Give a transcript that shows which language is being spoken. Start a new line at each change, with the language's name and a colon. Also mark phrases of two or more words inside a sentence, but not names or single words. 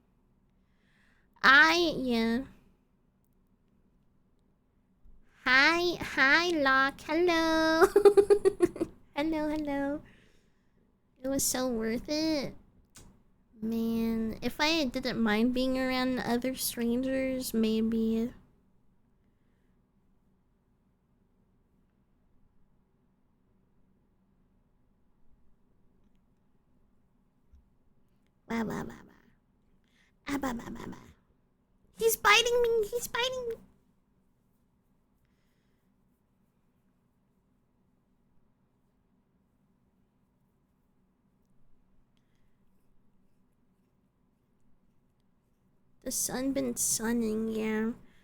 English: Yeah. Hi, Locke. Hello. hello. It was so worth it. Man, if I didn't mind being around other strangers, maybe. Ba ba ba ba. Ah ba ba ba ba. He's biting me. He's biting me. The sun been sunning, yeah.